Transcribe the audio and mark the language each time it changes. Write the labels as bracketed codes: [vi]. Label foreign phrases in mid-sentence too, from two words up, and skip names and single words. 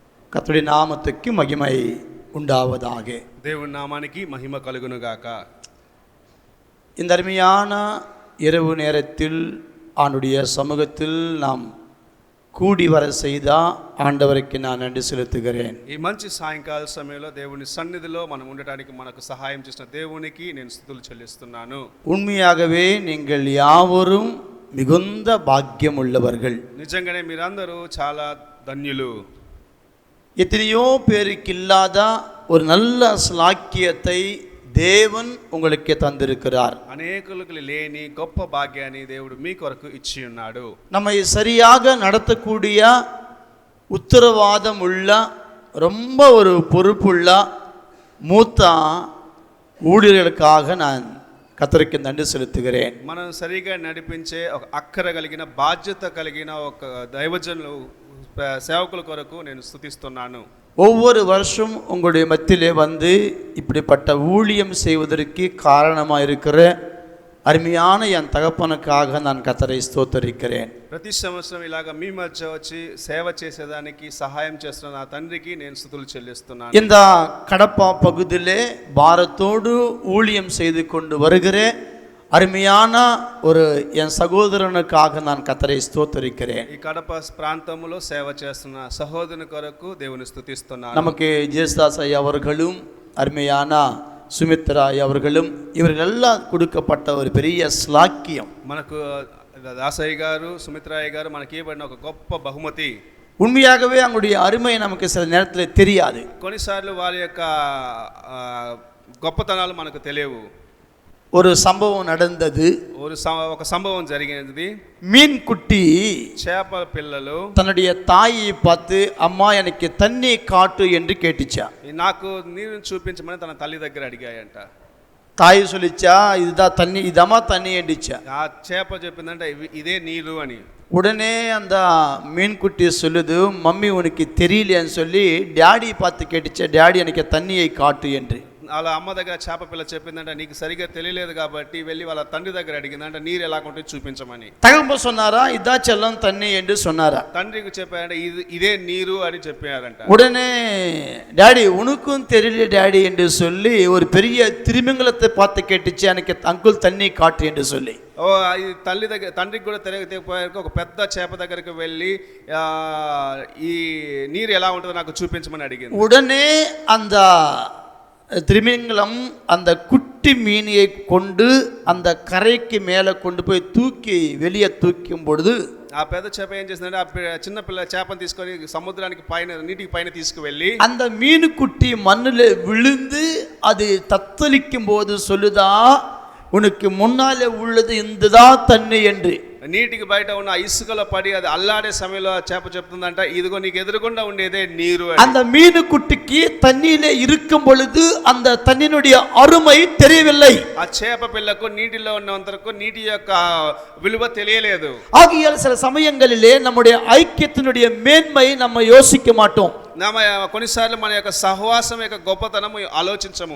[ta] கர்த்தருடைய நாமத்துக்கு மகிமை உண்டாவதாக. [te] దేవుని నామానికి మహిమ కలుగును గాక. [ta] இந்த அருமையான இரவு நேரத்தில் ஆண்டுடைய சமூகத்தில் நாம் கூடி வர செய்தா ஆண்டவருக்கு நான் நன்றி செலுத்துகிறேன். [te] ఈ మంచి సాయంకాల సమయంలో దేవుని సన్నిధిలో మనం ఉండడానికి మనకు సహాయం చేసిన దేవునికి నేను స్తుతులు చెల్లిస్తున్నాను. [ta] உண்மையாகவே நீங்கள் யாவரும் மிகுந்த பாக்கியம் உள்ளவர்கள். [te] నిజంగానే మీరందరూ చాలా ధన్యులు. [ta] எத்தனையோ பேருக்கு இல்லாத ஒரு நல்ல ஸ்லாக்கியத்தை தேவன் உங்களுக்கு தந்திருக்கிறார். [te] అనేకులకు లేని గొప్ప భాగ్యాన్ని దేవుడు మీ కొరకు ఇచ్చి ఉన్నాడు. [ta] நம்மை சரியாக நடத்தக்கூடிய உத்தரவாதம் உள்ள ரொம்ப ஒரு பொறுப்புள்ள மூத்த ஊழியர்களுக்காக நான் கர்த்தருக்கு நன்றி செலுத்துகிறேன். [te] మనం సరిగా నడిపించే ఒక అక్కర కలిగిన బాధ్యత కలిగిన ఒక దైవజనులు సేవకుల కొరకు నేను స్తుతిస్తున్నాను. [ta] ஒவ்வொரு வருஷம் உங்களுடைய மத்தியிலே வந்து இப்படிப்பட்ட ஊழியம் செய்வதற்கு காரணமாக இருக்கிற அருமையான என் தகப்பனுக்காக நான் கர்த்தரை ஸ்தோத்தரிக்கிறேன். [te] ప్రతి సంవత్సరం ఇలాగా మీ మధ్య వచ్చి సేవ చేసేదానికి సహాయం చేస్తున్న నా తండ్రికి నేను స్తుతులు చెల్లిస్తున్నాను. [ta] இந்த கடப்பா பகுதியிலே பாரத்தோடு ஊழியம் செய்து கொண்டு வருகிற அருமையான ஒரு என் சகோதரனுக்காக நான் கர்த்தரை ஸ்தோத்தரிக்கிறேன். [te] ఈ కడప ప్రాంతంలో సేవ చేస్తున్న సహోదరుని కొరకు దేవుని స్తుతిస్తున్నాను. [ta] நமக்கு ஜேசுதாஸ் ஐயா அவர்களும் அருமையான சுமித்ரா அவர்களும் இவர்கள் எல்லாம் கொடுக்கப்பட்ட ஒரு பெரிய ஸ்லாக்கியம். [te] మనకు దాసయ్య గారు సుమిత్రాయ్య గారు మనకి ఇవ్వబడిన ఒక గొప్ప బహుమతి. [ta] உண்மையாகவே அவங்களுடைய அருமை நமக்கு சில நேரத்தில் தெரியாது. [te] కొన్నిసార్లు వారి యొక్క గొప్పతనాలు మనకు తెలియవు. [ta] ஒரு சம்பவம் நடந்தது. [te] ఒక సంభవం జరిగినది. [ta] மீன் குட்டி [te] చేపల పిల్లలు [ta] தன்னுடைய தாயை பார்த்து அம்மா எனக்கு தண்ணி காட்டு என்று கேட்டுச்சா. [te] నాకు నీరుని చూపించమని తన తల్లి దగ్గర అడిగాయంట. [ta] தாய் சொல்லிச்சா இதுதான் தண்ணி, இதமா தண்ணி என்றிச்சா. [te] ఆ చేప చెప్పిందంట ఇదే నీరు అని. [ta] உடனே அந்த மீன்குட்டி சொல்லுது, மம்மி உனக்கு தெரியலையான்னு சொல்லி டாடி பார்த்து கேட்டுச்சா, டாடி எனக்கு தண்ணியை காட்டு என்று. [te] వాళ్ళ అమ్మ దగ్గర చేప పిల్ల చెప్పిందంట నీకు సరిగా తెలియలేదు కాబట్టి వెళ్ళి వాళ్ళ తండ్రి దగ్గర అడిగిందంట నీరు ఎలా ఉంటే చూపించమని. [ta] தகப்ப சொன்னாரா இதா செல்லம் தண்ணி என்று சொன்னாரா. [te] తండ్రికి చెప్పారంట ఇదే నీరు అని చెప్పారంట. [ta] உடனே டாடி உனக்கும் தெரியல டாடி என்று சொல்லி ஒரு பெரிய திருமங்கலத்தை பார்த்து கேட்டுச்சு, எனக்கு அங்குள் தண்ணி காட்டு என்று சொல்லி. [te] ఓ ఈ తల్లి దగ్గర తండ్రికి కూడా తెలియకపోయాక ఒక పెద్ద చేప దగ్గరికి వెళ్ళి ఈ నీరు ఎలా ఉంటుందో నాకు చూపించమని అడిగింది. [ta] உடனே அந்த திரிமிங்கலம் அந்த குட்டி மீனியை கொண்டு அந்த கரைக்கு மேலே கொண்டு போய் தூக்கி வெளியே தூக்கும் பொழுது [te] ఆ పెద్ద చేప ఏం చేసిందంటే ఆ చిన్న పిల్ల చేపను తీసుకొని సముద్రానికి పైన నీటికి పైన తీసుకువెళ్ళి [ta] அந்த மீனுக்குட்டி மண்ணில் விழுந்து அது தத்தளிக்கும் போது சொல்லுதா, உனக்கு முன்னாலே உள்ளது இந்துதான் தண்ணி என்று. [te] నీటికి బయట ఉన్న ఇసుకలో పడి అది అల్లాడే సమయంలో చేప చెప్తుందంట ఇదిగో నీకు ఎదురుగుండా ఉండేదే నీరు. [ta] அந்த மீனுக்குட்டிக்கு தண்ணியிலே இருக்கும் பொழுது அந்த தண்ணியினுடைய அருமை தெரியவில்லை. [te] ఆ చేప పిల్లకు నీటిలో ఉన్నంతరకు నీటి యొక్క విలువ తెలియలేదు. [ta] ஆகையால் சில சமயங்களிலே நம்முடைய ஐக்கியத்தினுடைய மேன்மை நம்ம யோசிக்க மாட்டோம். [te] కొన్నిసార్లు మన యొక్క సహవాసం యొక్క గొప్పతనం ఆలోచించము.